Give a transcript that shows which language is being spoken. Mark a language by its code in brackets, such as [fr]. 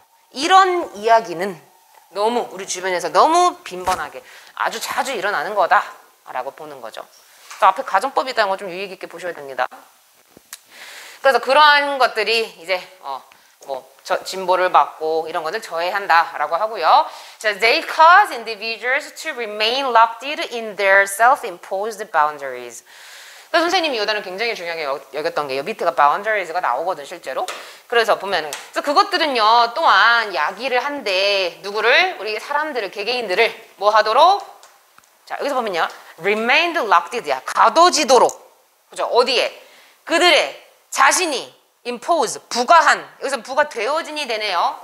[ko] 이런 이야기는 너무 우리 주변에서 너무 빈번하게 아주 자주 일어나는 거다라고 보는 거죠. 그래서 앞에 가정법이라는 거 좀 유의 깊게 보셔야 됩니다. 그래서 그러한 것들이 이제 진보를 막고 이런 것을 저해한다라고 하고요. 자, [en] they cause individuals to remain locked in their self-imposed boundaries. [ko] 그래서 선생님이 이 단어 굉장히 중요하게 여겼던 게 밑에가 boundaries가 나오거든 실제로. 그래서 보면은 그것들은요 또한 야기를 한데 누구를 우리 사람들을 개개인들을 뭐 하도록 자 여기서 보면요 [en] remained locked [ko] 야 가둬지도록 그죠 어디에 그들의 자신이 impose 부과한 여기서 부과되어진이 되네요.